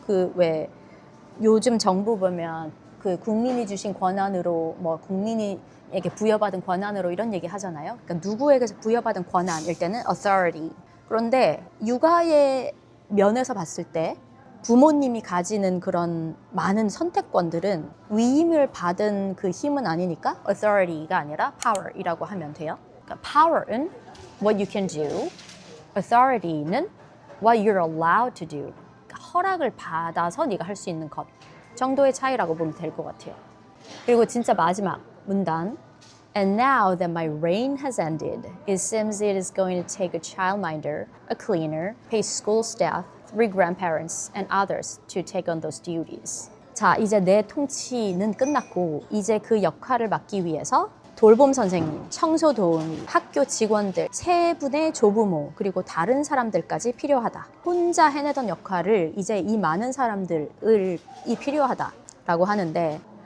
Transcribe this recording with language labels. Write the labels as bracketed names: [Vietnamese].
[Korean] 그 왜 요즘 정부 보면 그 국민이 주신 권한으로 뭐 국민이에게 부여받은 권한으로 이런 얘기 하잖아요. 그러니까 누구에게 부여받은 권한일 때는 authority. 그런데 육아의 면에서 봤을 때 부모님이 가지는 그런 많은 선택권들은 위임을 받은 그 힘은 아니니까 authority가 아니라 power이라고 하면 돼요. [English] 그러니까 power은 what you can do, authority는 what you're allowed to do. [Korean] 허락을 받아서 네가 할 수 있는 것 정도의 차이라고 보면 될 것 같아요. 그리고 진짜 마지막 문단 [English] And now that my reign has ended, it seems it is going to take a childminder, a cleaner, paid school staff, 3 grandparents, and others to take on those duties. [Korean] 자, 이제 내 통치는 끝났고 이제 그 역할을 맡기 위해서 돌봄 선생님, 청소 도우미, 학교 직원들, 3분의 조부모, 그리고 다른 사람들까지 필요하다. 혼자 해내던 역할을 이제 이 많은 사람들이 필요하다라고 하는데